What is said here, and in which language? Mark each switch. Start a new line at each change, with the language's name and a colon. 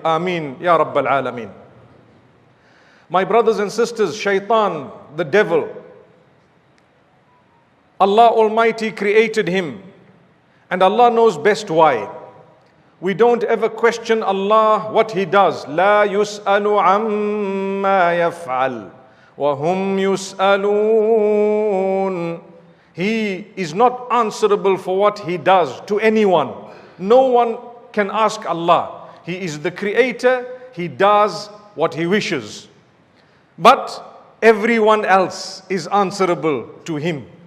English: Ameen, Ya Rabbal Alameen. My brothers and sisters, Shaitaan, the devil, Allah Almighty created him, and Allah knows best why. We don't ever question Allah what He does.
Arabic: لا يسأل عما يفعل وهم يسألون.
English: He is not answerable for what He does to anyone. No one can ask Allah. He is the creator. He does what He wishes. But everyone else is answerable to Him.